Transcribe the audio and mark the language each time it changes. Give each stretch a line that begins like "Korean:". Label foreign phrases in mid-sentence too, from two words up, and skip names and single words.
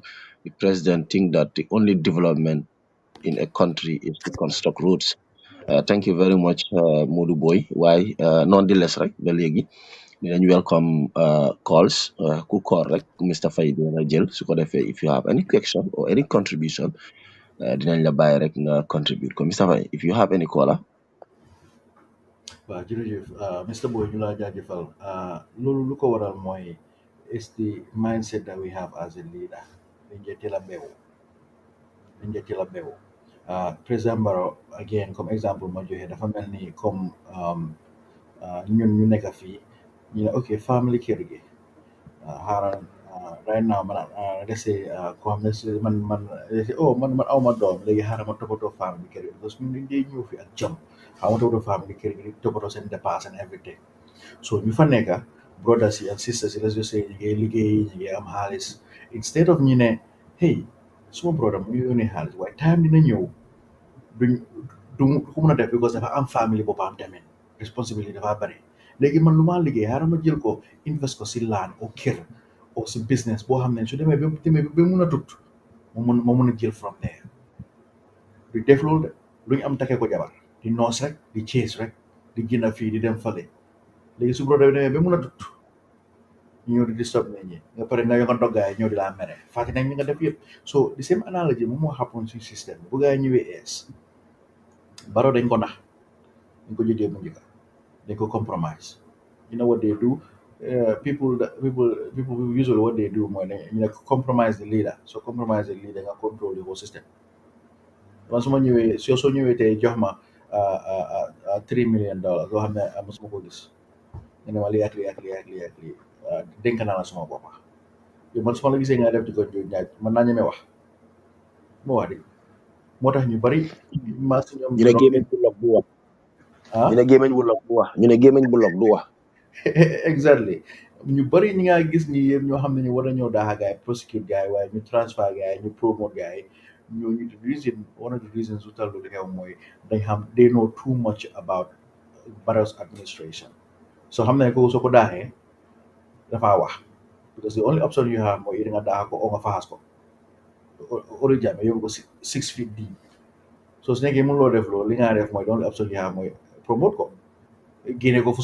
English: The president think that the only development in a country is to construct roads. Thank you very much, Modou Boy. Why, nonetheless, right?
Wolof: Ba léegi dinañ
English: welcome calls
Wolof: ku call rek Mr. Faye dina jël su ko defee
English: if you have any question or any contribution
Wolof: dinañ la bàyyi rek nga contribute ko Mr.
English: Faye if you have any caller.
Wolof: waaw jërëjëf Mr. Boy ñu laa jaajëfal loolu lu ko waral mooy
English: is the mindset that we have as a leader
Wolof: dañ jee teel a beewu dañ jee teel a beewu président Barrow again comme exemple ma joxe dafa mel ni comme ñun ñu nekk fii ñu ne ok family kër gi xaaral
English: right now
Wolof: man
English: let's say
Wolof: ko xam ne man aw ma doom léegi xaaral ma toppatoo family kër gi parce que ñun dañ dee ñëw fi ak jom xaaral ma toppatoo family kër gi di toppatoo seen dépense
English: and everything
Wolof: so ñu fa nekka
English: brothers yi ak sisters yi let's just say
Wolof: ñu ngi liggéey ñu ngi am xaalis
English: instead of
Wolof: ñu ne
English: hey suma brother
Wolof: mu ngi yónnee xaalis waaye time dina ñëw duñ du ko mën a def because dafa am family boppam tamit responsibility dafa bari léegi man lu maa liggéey xaaral ma jël ko
English: invest ko
Wolof: si laan o kër o si business boo xam ne su demee ba mun a tut ma mun a jël from there du def loolu de luñ am takkee ko jabar di noos rek di chase rek di génn fii di dem fale léegi su brother bi demee ba mun a tut ñu ñëw di disturb nit ñi nga pare nga yokk a doggaay ñëw di laa mere fàtte nañ ñi nga def yëpp
English: so the same analogy
Wolof: moom moo happen si système bi bu gaa yi ñëwee ees baro dañ ko nax dañ ko jógee bu njëkka dañ ko compromise
English: you know what they do people usually what they do
Wolof: mooy ne ñu ne
English: compromise the leader so compromise the leader
Wolof: nga
English: control the whole system
Wolof: man su ma ñëwee soo ñëwee tey jox ma
English: $3 million
Wolof: loo xam ne mosuma ko gis nga ne ma lii ak lii ak lii ak lii ak lii dénk naa la suma boppa yow man su ma la gisee nga def di ko njuuj njaaj mën naa ñeme wax ma wax di moo tax ñu bari maa si ñoom ñu ne gémmiñ bu log du wax ñu ne gémmiñ bu log du wax ñu ne gémmiñ bu log du wax exactly ñu bari ñi nga gis ñi yëpp ñoo xam ne ñu war a ñëw daaxa gaay prosecute gaay waaye ñu transfer gaay ñu promote gaay ñooñu
English: the reason one of the reasons
Wolof: lu tax loolu xew mooy dañ xam
English: they know too much about Barrow's administration
Wolof: so xam ne ko soo ko daaxee dafaa wax
English: because the only option you have
Wolof: mooy da nga daaxa ko o nga faxas ko ori jàmme yóbbu ko
English: 6 feet deep
Wolof: so su nekkee mënuloo def loolu li nga def mooy
English: the only option you have
Wolof: mooy promote ko génne ko fu